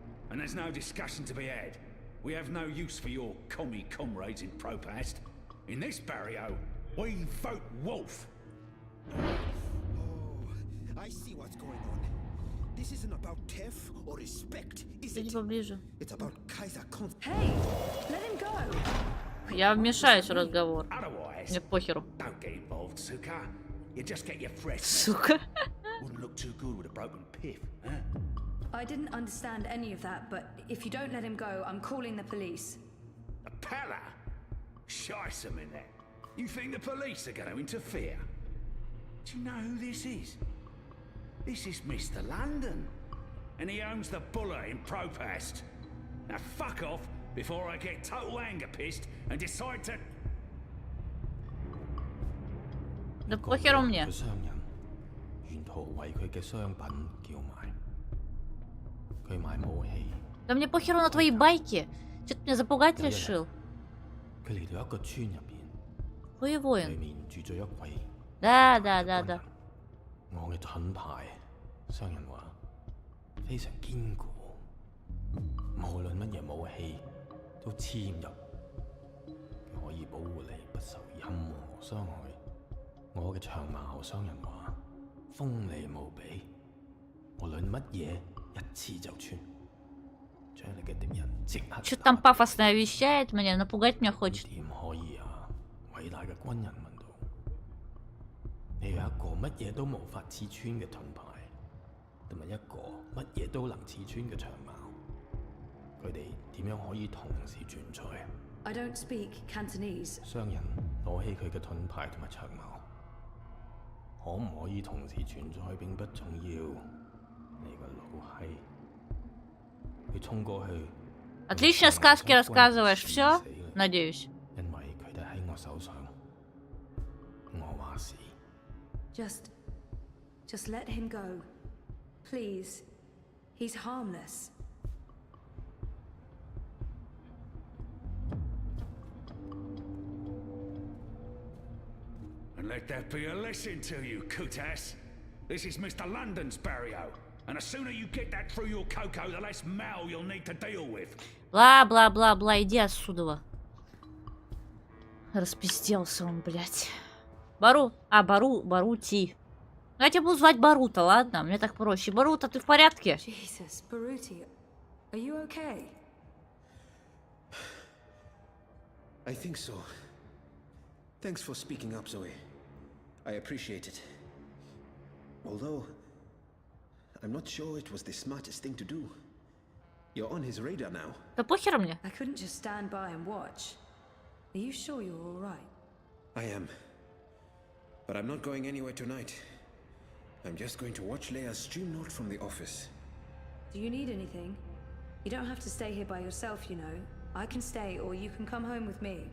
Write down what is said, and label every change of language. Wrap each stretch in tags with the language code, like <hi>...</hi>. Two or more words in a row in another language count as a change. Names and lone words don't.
<en>And there's no discussion to be had. we have no use for your commie comrades in Propast. In this barrio, we vote wolf. Oh, I see what's going on. This isn't about theft or respect, is it? It's about Kaiser Konz. Hey, let him go.</en> <ru>Я вмешаюсь в разговор. Мне похеру.</ru> <en>Don't get involved, Suka. You just get your fresh.</en> <ru>Сука.</ru> <en>Wouldn't look too good with a broken piff, huh? I didn't understand any of that, but if you don't let him go, I'm calling the police. A palla? Shice 'em in there. You think the police are going to interfere? Do you know who this is? This is Mr. London. And he owns the Buller in Propast. Now fuck off before I get total anger pissed and decide to...</en> <ru>Да похеру мне. Да мне похеру на твои байки. Че ты меня запугать решил? Вы воин. Да.</ru> <yue>我嘅盾牌，商人話非常堅固，無論乜嘢武器都黐唔入，可以保護你不受任何傷害。我嘅長矛，商人話鋒利無比，無論乜嘢一刺就穿，將你嘅敵人即刻。</yue> <ru>Что там пафосно вещает мне, напугать меня хочет.</ru> <yue>點可以啊？偉大嘅軍人。你有一個乜嘢都無法刺穿嘅盾牌，同埋一個乜嘢都能刺穿嘅長矛，佢哋點樣可以同時存在</yue> <en>I don't speak Cantonese.</en> <yue>商人攞起佢嘅盾牌同埋長矛，可唔可以同時存在並不重要。你個老閪，佢衝過去。</yue> <ru>Отлично сказки рассказываешь. Все? Надеюсь.</ru> <yue>因為佢哋喺我手上，我話事。</yue> <en>Just let him go. Please. He's harmless. And let that be a lesson to you, Kutas. This is Mr. London's barrio. And the sooner you get that through your cocoa, the less mal you'll need to deal with.</en> <ru>Бла-бла-бла-бла, иди отсюда. Распизделся он, блядь. Барути. Ну, я тебя буду звать Барута, ладно? Мне так проще. Барута, ты в порядке?</ru> <en>Jesus, Baruti, are you okay? I think so. Thanks for speaking up, Zoe. I appreciate it. Although, I'm not sure it was the smartest thing to do. You're on his radar now.</en> <ru>Да похер мне.</ru> <en>I couldn't just stand by and watch. Are you sure you're all right? I am. But I'm not going anywhere tonight. I'm just going to watch Leia's stream note from the office. Do you need anything? You don't have to stay here by yourself, you know. I can stay, or you can come home with me.</en>